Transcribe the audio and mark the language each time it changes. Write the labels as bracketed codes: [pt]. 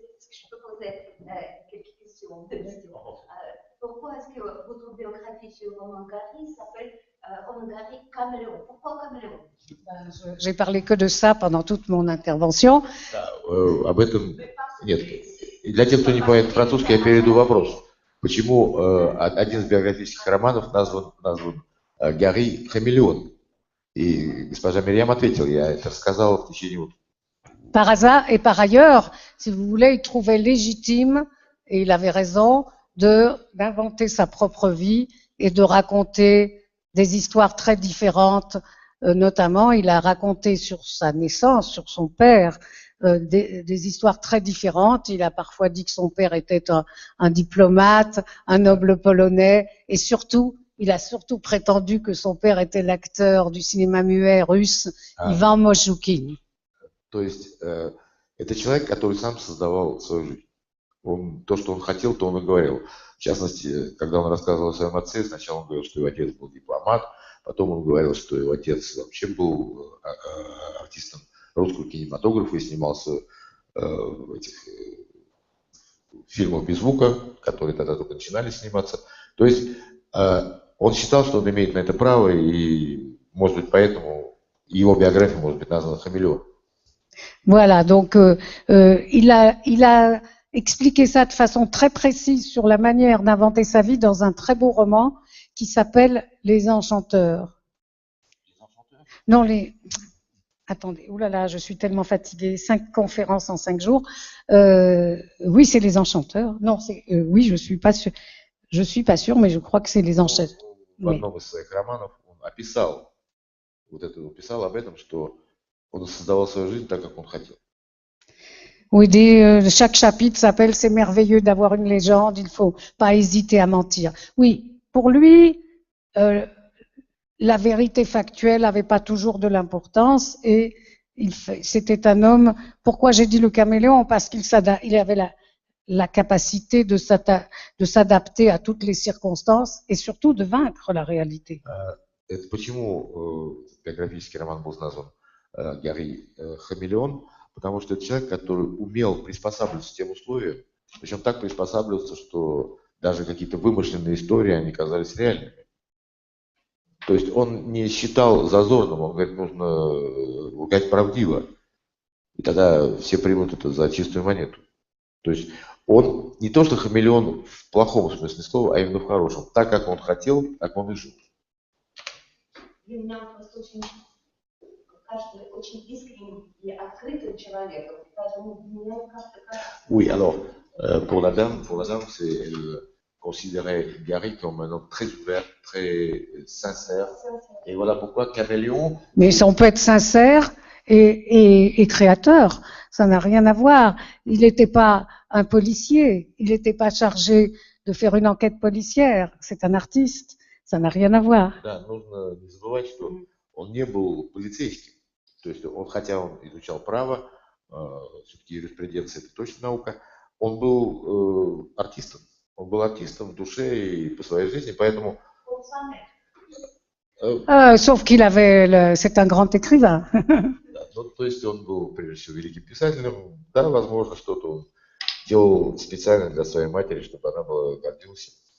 [fr] Je peux poser quelques questions. Pourquoi est-ce que votre biographie sur Romain Gary s'appelle Romain Gary Caméléon? Pourquoi Caméléon? J'ai parlé que de ça pendant toute mon intervention. [ru] Об этом нет. Для тех, кто не понимает французский, я переведу вопрос. Почему один из биографических романов назван Гарри Хамелеон? И госпожа Мириам ответила, я это рассказал в течение утра. [fr] Par hasard et par ailleurs, si vous voulez, il trouvait légitime, et il avait raison, d'inventer sa propre vie et de raconter des histoires très différentes. Notamment, il a raconté sur sa naissance, sur son père, des histoires très différentes. Il a parfois dit que son père était un diplomate, un noble polonais, et surtout, il a surtout prétendu que son père était l'acteur du cinéma muet russe, Ivan Mosjoukine. [ru] То есть это человек, который сам создавал свою жизнь. То, что он хотел, то он и говорил. В частности, когда он рассказывал о своем отце, сначала он говорил, что его отец был дипломат, потом он говорил, что его отец вообще был артистом русского кинематографа и снимался в этих фильмах без звука, которые тогда только начинали сниматься. То есть он считал, что он имеет на это право, и, может быть, поэтому его биография может быть названа «Хамелеон». [fr] Voilà, donc il a expliqué ça de façon très précise sur la manière d'inventer sa vie dans un très beau roman qui s'appelle Les Enchanteurs. Non, Attendez, oulala, je suis tellement fatiguée. 5 conférences en 5 jours. Oui, c'est Les Enchanteurs. Non, oui, je suis pas sûre. Je suis pas sûre, mais je crois que c'est Les Enchanteurs. [ru] В одном из своих романов он описал об этом, что он создавал свою жизнь так, как он хотел. [fr] Oui, chaque chapitre s'appelle « C'est merveilleux d'avoir une légende, il ne faut pas hésiter à mentir ». Oui, pour lui, la vérité factuelle n'avait pas toujours de l'importance et c'était un homme. Pourquoi j'ai dit le caméléon? Parce qu'il avait la capacité de s'adapter à toutes les circonstances et surtout de vaincre la réalité. [ru] Это почему биографический роман был назван Гарри Хамелеон? Потому что это человек, который умел приспосабливаться к тем условиям, причем так приспосабливаться, что даже какие-то вымышленные истории, они казались реальными. То есть он не считал зазорным, он говорит, нужно лгать правдиво, и тогда все примут это за чистую монету. То есть он не то что хамелеон в плохом смысле слова, а именно в хорошем. Так, как он хотел, так он и жил. Для меня он просто кажется очень искренним и открытым человеком. Поэтому меня как-то... [fr] Oui, alors, pour la dame, c'est considérer Garry comme un homme très ouvert, très sincère. Et voilà pourquoi Caméléon... Mais on peut être sincère et créateur. Ça n'a rien à voir. Il n'était pas un policier. Il n'était pas chargé de faire une enquête policière. C'est un artiste. Ça n'a rien à voir. [ru] Да, нужно не забывать, что он не был полицейским. То есть он, хотя он изучал право, все-таки юриспруденция это точно наука, он был артистом. Он был артистом в душе и по своей жизни, поэтому... [fr] Sauf qu'il avait, c'est un grand écrivain. [ru] Да, ну, то есть он был, прежде всего, великим писателем. Да, возможно, что-то он делал специально для своей матери, чтобы она была гордилась.